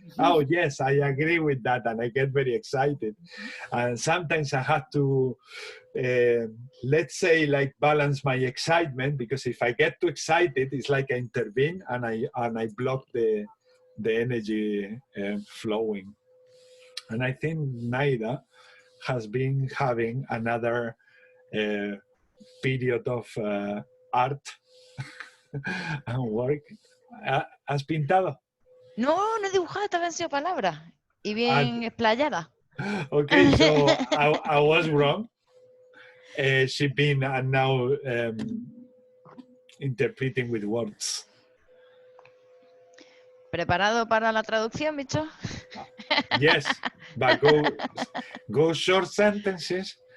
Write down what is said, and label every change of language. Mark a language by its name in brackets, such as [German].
[English] Oh yes, I agree with that, and I get very excited. And sometimes I have to let's say like balance my excitement, because if I get too excited, it's like I intervene and I block the energy flowing. And I think Naida has been having another period of art and work. [Spanish] ¿Has pintado? No, no he dibujado, estaba en palabras y bien explayada. [English] Okay, so I was wrong. She's been now interpreting with words. [Spanish] ¿Preparado para la traducción, bicho? [English] Yes, but go short sentences,